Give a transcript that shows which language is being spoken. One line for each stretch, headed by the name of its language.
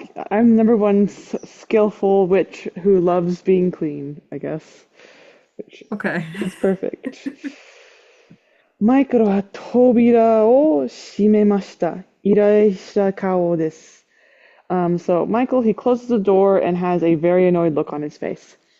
English: I'm the number one skillful witch who loves being clean, I guess, which Okay. is perfect.
Japanese: マイクロは扉を閉めました。依頼した顔です。
English: So Michael, he closes the door and has a very annoyed look on his face.